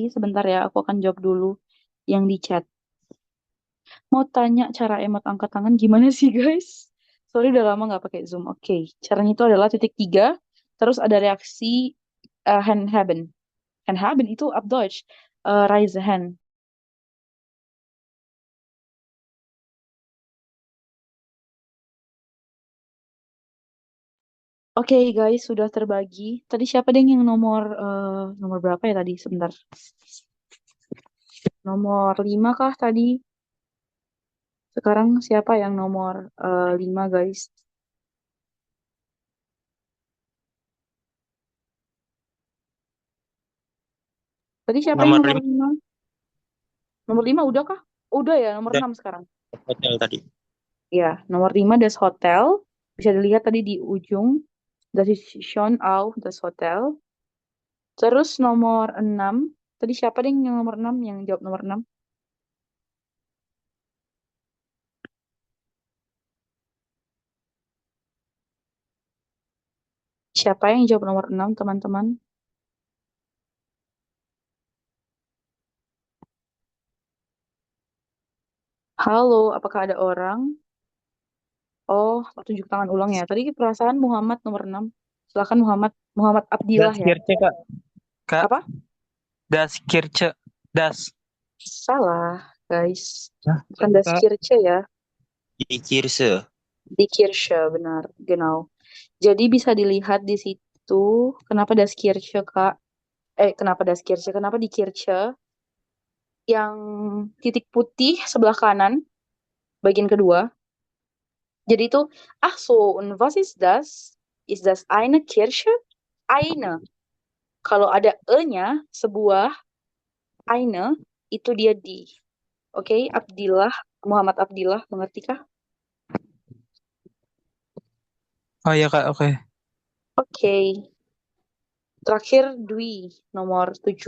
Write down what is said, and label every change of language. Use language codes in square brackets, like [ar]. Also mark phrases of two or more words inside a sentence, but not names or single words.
[id] Sebentar ya, aku akan jawab dulu yang di chat. Mau tanya cara emot angkat tangan gimana sih guys? Sorry udah lama nggak pakai Zoom. Oke, caranya itu adalah titik 3, terus ada reaksi [de] hand haben. Hand haben itu up Deutsch, [en] raise hand. [id] Oke guys, sudah terbagi. Tadi siapa deh yang nomor berapa ya tadi? Sebentar. Nomor 5 kah tadi? Sekarang siapa yang nomor 5 guys? Tadi siapa yang Nomor nomor 5 5? Nomor 5 udah kah? Udah ya, nomor das 6 sekarang. Hotel tadi. Ya, nomor 5 [de] Das Hotel. [id] Bisa dilihat tadi di ujung. [de] Das ist schon auch das Hotel. [id] Terus nomor 6. Tadi siapa deh yang nomor 6? Yang jawab nomor 6? Siapa yang jawab nomor 6, teman-teman? Halo, apakah ada orang? Oh, tunjuk tangan ulang ya. Tadi perasaan Muhammad nomor 6. Silakan Muhammad Abdillah Das ya. Kirche, Kak. Kak, Apa? [de] das Kirche. Das. [id] Salah, guys. Hah? Bukan das Kak, Kirche ya. di Kirche. Di Kirche, benar. Genau. Jadi bisa dilihat di situ kenapa [de] das Kirche, [id] Kak. Kenapa [de] das Kirche? [id] Kenapa di Kirche? Yang titik putih sebelah kanan, bagian kedua. Jadi itu, [de] ach so, und was ist das? Ist das eine Kirche? Eine. [id] Kalau ada E-nya, sebuah, eine, itu dia di. Oke, Abdillah, Muhammad Abdillah, mengerti kah? Oh iya, Kak, oke. Oke. Terakhir Dwi, nomor 7.